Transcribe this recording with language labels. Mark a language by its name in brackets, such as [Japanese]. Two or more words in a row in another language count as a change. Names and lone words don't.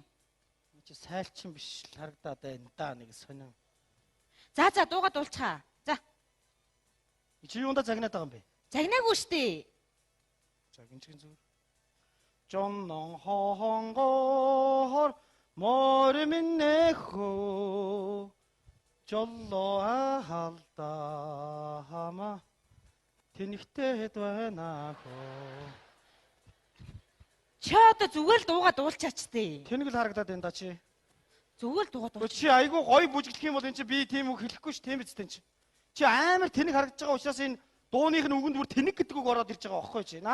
[Mongolian] Чи сайлчин биш л харагдаад байна да нэг сонин. За дуугаад дуулцгаа. За. Чи юунда загнаад байгаа юм бэ? Загнаагүй штэ. Загинчгэн зүгээр. Жоннон хонгоор 모르민네호 졸로아 할다하마 тэнхтэд байнаахо. Чи одоо зүгээр л дуугаа дуулчаач тээ. Тэнэг л харагдаад байна да чи. Зүгээр л дуугаа дуулч. Чи айгүй гоё бүжиглэх юм бол энэ чи би тийм үг хэлэхгүй ш тийм биз тэн чи. Чи амар тэнэг харагдаж байгаа учраас энэ дууных нь үгэнд бүр тэнэг гэдэг үг ороод ирж байгаа байхгүй чи.